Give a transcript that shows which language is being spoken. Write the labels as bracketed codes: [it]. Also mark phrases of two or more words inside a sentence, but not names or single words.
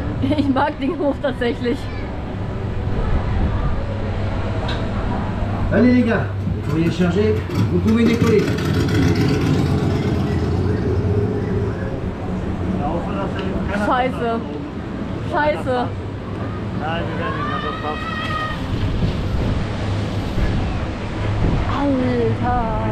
[de] Ich mag den Hof tatsächlich. [fr] Allez les gars, le courrier est chargé, vous pouvez décoller. [de] Scheiße. Scheiße. Nein, wir werden nicht mehr so drauf. Alter.